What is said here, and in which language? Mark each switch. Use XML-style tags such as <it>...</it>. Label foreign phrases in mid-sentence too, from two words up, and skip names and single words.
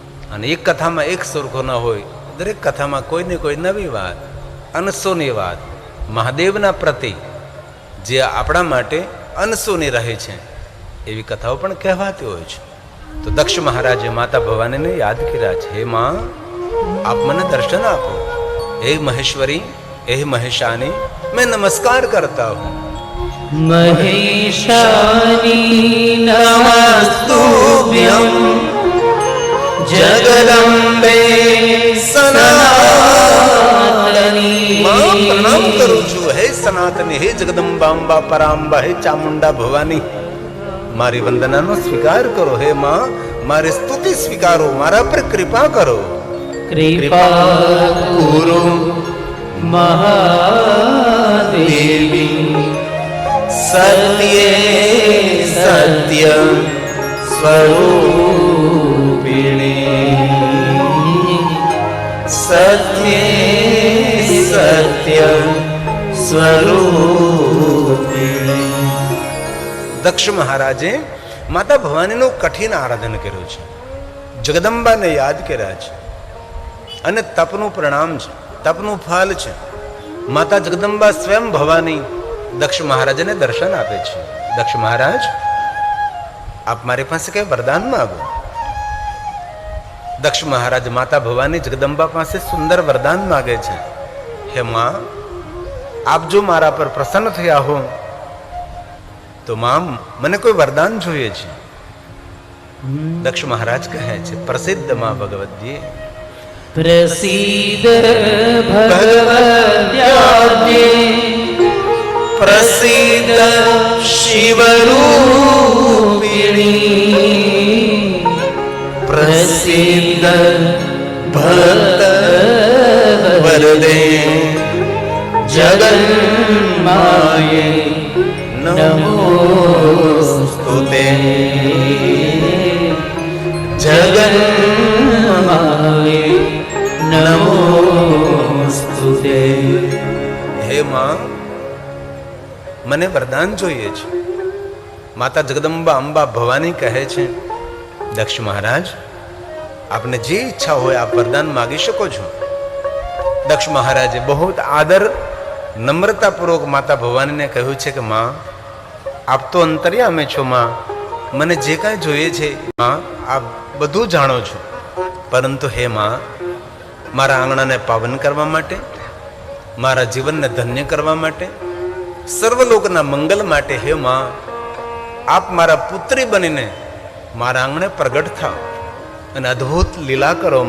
<gu>અને એક કથામાં એક સરખો ન હોય, દરેક કથામાં કોઈને કોઈ નવી વાત, અનસોની વાત, મહાદેવના પ્રતિ જે આપણા માટે અનસોની રહે છે એવી કથાઓ પણ કહેવાતી હોય છે. તો દક્ષ મહારાજે માતા ભવાનીને યાદ કર્યા છે, હે માં આપ મને દર્શન આપો, હે મહેશ્વરી, હે મહેશાની,</gu> <hi>मैं नमस्कार करता हूँ.</hi> <sa>महेशानी नमस्तुभ्यं जगदम्बे सनातनी.</sa> <gu>માં પ્રણામ કરું છું, હે સનાતની, હે જગદંબાંબા પરાંબા, હે ચામુંડા ભવાની, મારી વંદનાનો સ્વીકાર કરો. હે માં મારી સ્તુતિ સ્વીકારો, મારા પર કૃપા કરો.</gu> <sa>कृपा कुरु महादेवी सत्ये सत्य स्वरूपिणी. सत्ये सत्य स्वरूपिणी.</sa> <gu>દક્ષ મહારાજે માતા ભવાનીનું કઠિન આરાધન કર્યું છે, જગદંબાને યાદ કર્યા છે અને તપનું પરિણામ છે, તપનું ફળ છે. માતા જગદંબા સ્વયં ભવાની દક્ષ મહારાજને દર્શન આપે છે. દક્ષ મહારાજ આપ મારી પાસે કઈ વરદાન માંગો. દક્ષ મહારાજ માતા ભવાની જગદંબા પાસે સુંદર વરદાન માગે છે, હે માં આપ જો મારા પર પ્રસન્ન થયા હો તો માં મને કોઈ વરદાન જોઈએ છે. દક્ષ મહારાજ કહે છે,</gu> <sa>प्रसिद्ध मां भगवद्ये प्रसीद भगवत्याद्ये प्रसीद शिवरूपिणी. प्रसीद भक्त वरदे जगन्माये नमोस्तुते. जगन्माये नमोस्तुते.</sa> <gu>હે માં મને વરદાન જોઈએ છે. માતા જગદંબા અંબા ભવાની કહે છે, દક્ષ મહારાજ આપને જે ઈચ્છા હોય આપ વરદાન માગી શકો છો. દક્ષ મહારાજે બહુ આદર નમ્રતાપૂર્વક માતા ભવાનીને કહ્યું છે કે માં આપ તો અંતર્યામી છો, માં મને જે કાંઈ જોઈએ છે માં આપ બધું જાણો છો, પરંતુ હે માં મારા આંગણાને પાવન કરવા માટે, મારા જીવનને ધન્ય કરવા માટે, સર્વલોકના મંગલ માટે હે માં આપ મારા પુત્રી બનીને મારા આંગણે પ્રગટ થાઓ અને અદ્ભુત લીલા કરો.</gu>